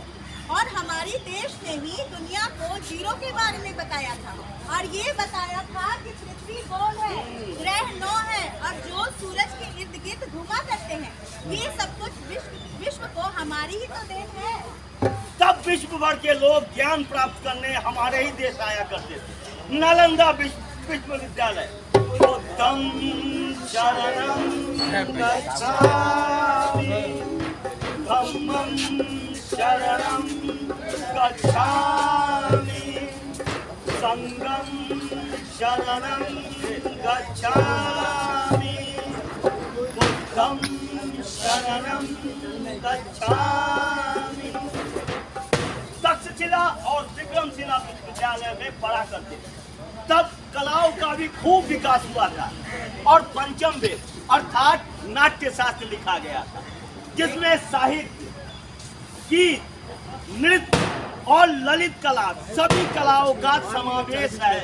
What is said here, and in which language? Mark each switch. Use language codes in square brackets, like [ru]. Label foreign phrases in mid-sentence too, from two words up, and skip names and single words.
[hi] और हमारी देश ने ही दुनिया को जीरो के बारे में बताया था, और ये बताया था कि पृथ्वी गोल है, ग्रह 9 है, और जो सूरज के इर्द गिर्द घुमा करते हैं। ये सब कुछ विश्व को हमारी ही तो देन है। तब विश्व भर के लोग ज्ञान प्राप्त करने हमारे ही देश आया करते थे। नालंदा विश्वविद्यालय। [pi] बुद्धं शरणं गच्छामि, धम्मं शरणं गच्छामि, संघं शरणं गच्छामि, बुद्धं शरणं गच्छामि। [hi] तक्षशिला और विक्रमशिला विश्वविद्यालय में पढ़ा करते थे। तब कलाओं का भी खूब विकास हुआ था और पंचम वेद अर्थात नाट्य शास्त्र लिखा गया था। जिसमें साहित्य, गीत, नृत्य और ललित कला सभी कलाओं का समावेश है।